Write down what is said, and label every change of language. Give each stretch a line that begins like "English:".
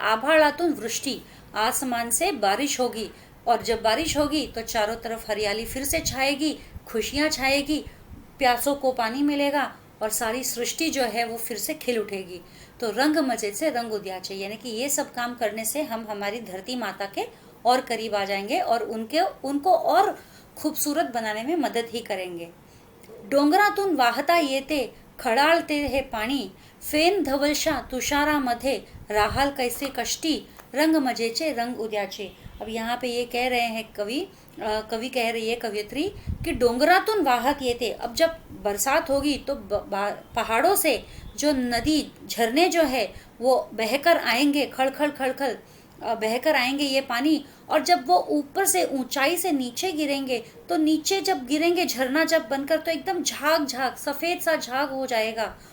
Marathi: आभाळातून वृष्टि,
Hindi: आसमान से बारिश होगी, और जब बारिश होगी तो चारों तरफ हरियाली फिर से छाएगी, खुशियाँ छाएगी, प्यासों को पानी मिलेगा और सारी सृष्टि जो है वो फिर से खिल उठेगी। तो
Marathi: रंग मजे से रंग उद्याचे,
Hindi: यानी कि ये सब काम करने से हम हमारी धरती माता के और करीब आ जाएंगे और उनको और खूबसूरत बनाने में मदद ही करेंगे।
Marathi: डोंगरातून वाहता येते खडाळते हे पाणी, फेन धवलशा तुषारामध्ये, राहाल कैसे कष्टी, रंग मजेचे रंग उद्याचे।
Hindi: अब यहाँ पे ये कह रहे हैं कवि कह रही है कवियत्री कि
Marathi: डोंगरातून वाहत येते,
Hindi: अब जब बरसात होगी तो पहाड़ों से जो नदी झरने जो है वो बहकर आएंगे, खड़खड़ खड़खड़, बहकर आएंगे ये पानी, और जब वो ऊपर से ऊंचाई से नीचे गिरेंगे तो नीचे जब गिरेंगे झरना जब बनकर, तो एकदम झाग झाग सफेद सा झाग हो जाएगा।